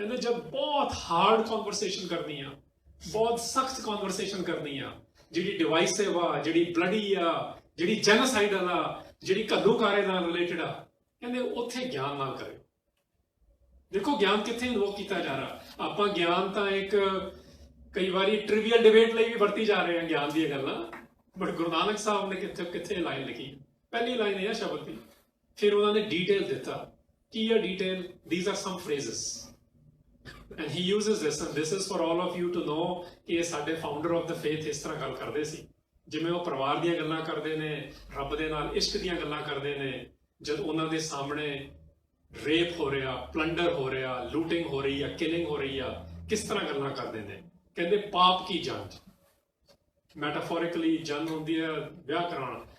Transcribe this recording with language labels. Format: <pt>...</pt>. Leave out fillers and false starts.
<pa>ਕਹਿੰਦੇ ਜਦ ਬਹੁਤ ਹਾਰਡ ਕਨਵਰਸੇਸ਼ਨ ਕਰਨੀ ਆ, ਬਹੁਤ ਸਖਤ ਕਨਵਰਸੇਸ਼ਨ ਕਰਨੀ ਆ, ਜਿਹੜੀ ਡਿਵਾਈਸਿਵ ਆ, ਜਿਹੜੀ ਬਲਡੀ ਆ, ਜਿਹੜੀ ਜੈਨੋਸਾਈਡਲ ਆ, ਜਿਹੜੀ ਘੱਲੂਕਾਰੇ ਨਾਲ ਰਿਲੇਟਡ ਆ, ਕਹਿੰਦੇ ਉੱਥੇ ਗਿਆਨ ਨਾਲ ਕਰਿਓ। ਦੇਖੋ ਗਿਆਨ ਕਿੱਥੇ ਇਨਵੋਕ ਕੀਤਾ ਜਾ ਰਿਹਾ। ਆਪਾਂ ਗਿਆਨ ਤਾਂ ਇੱਕ ਕਈ ਵਾਰੀ ਟ੍ਰਿਵੀਅਲ ਡਿਬੇਟ ਲਈ ਵੀ ਵਰਤੀ ਜਾ ਰਹੇ ਹਾਂ ਗਿਆਨ ਦੀਆਂ ਗੱਲਾਂ, ਬਟ ਗੁਰੂ ਨਾਨਕ ਸਾਹਿਬ ਨੇ ਕਿੱਥੇ ਲਾਈਨ ਲਿਖੀ, ਪਹਿਲੀ ਲਾਈਨ ਇਹ ਆ ਸ਼ਬਦ ਦੀ, ਫਿਰ ਉਹਨਾਂ ਨੇ ਡੀਟੇਲ ਦਿੱਤਾ। ਕੀ ਆ detail?</pa> <en>These are some phrases and he uses this, and this is for all of you to know</en> <pa>ਕਿ ਇਹ ਸਾਡੇ</pa> <en>founder of the faith</en> <pa>ਇਸ ਤਰ੍ਹਾਂ ਗੱਲ ਕਰਦੇ ਸੀ। ਜਿਵੇਂ ਉਹ ਪਰਿਵਾਰ ਦੀਆਂ ਗੱਲਾਂ ਕਰਦੇ ਨੇ, ਰੱਬ ਦੇ ਨਾਲ ਇਸ਼ਕ ਦੀਆਂ ਗੱਲਾਂ ਕਰਦੇ ਨੇ, ਜਦ ਉਹਨਾਂ ਦੇ ਸਾਹਮਣੇ ਰੇਪ ਹੋ ਰਿਹਾ, ਪਲੰਡਰ ਹੋ ਰਿਹਾ, ਲੂਟਿੰਗ ਹੋ ਰਹੀ ਆ, ਕਿਲਿੰਗ ਹੋ ਰਹੀ ਆ, ਕਿਸ ਤਰ੍ਹਾਂ ਗੱਲਾਂ ਕਰਦੇ ਨੇ। ਕਹਿੰਦੇ ਪਾਪ ਕੀ ਜੰਜ, ਮੈਟਾਫੋਰਿਕਲੀ ਜੰਜ ਹੁੰਦੀ ਹੈ ਵਿਆਹ ਕਰਾਉਣਾ।</pa>